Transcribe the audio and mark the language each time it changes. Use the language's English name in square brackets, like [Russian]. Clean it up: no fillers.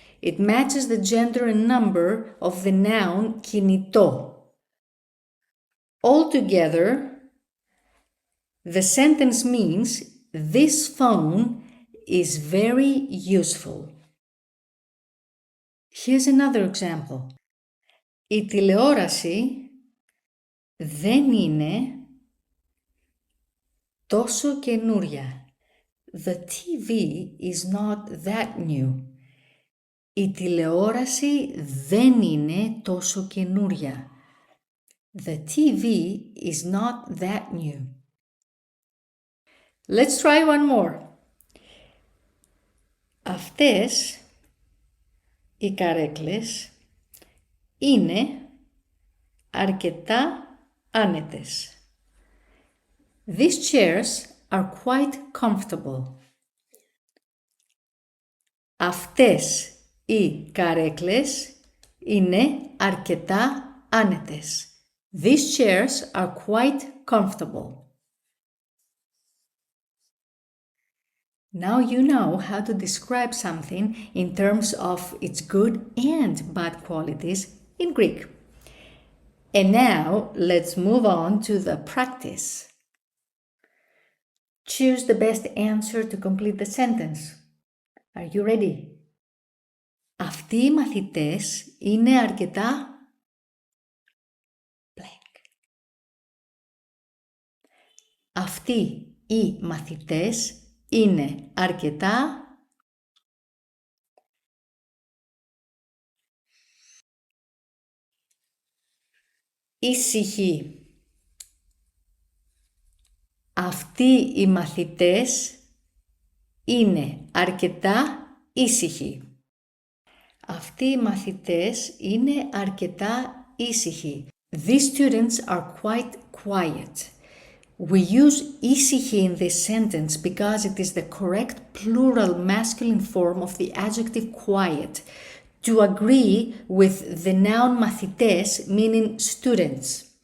[English] It matches the gender and number of the noun κινητό. Altogether, the sentence means this phone is very useful. Here's another example. [Greek] Η τηλεόραση δεν είναι τόσο καινούρια. [English] The TV is not that new. [Greek] Η τηλεόραση δεν είναι τόσο καινούρια. [English] The TV is not that new. Let's try one more. [Greek] Αυτές οι καρέκλες είναι αρκετά άνετες. [English] These chairs are quite comfortable. [Greek] Αυτές οι καρέκλες είναι αρκετά άνετες. [English] These chairs are quite comfortable. Now you know how to describe something in terms of its good and bad qualities in Greek. And now let's move on to the practice. Choose the best answer to complete the sentence. Are you ready? [Greek] Αυτοί οι μαθητές είναι αρκετά blank. Αυτοί οι μαθητές είναι αρκετά ήσυχοι. Αυτοί οι μαθητές είναι αρκετά ήσυχοι. Αυτοί οι μαθητές είναι αρκετά ήσυχοι. [English] These students are quite quiet. We use ήσυχοι in this sentence because it is the correct plural masculine form of the adjective quiet to agree with the noun μαθητές meaning students.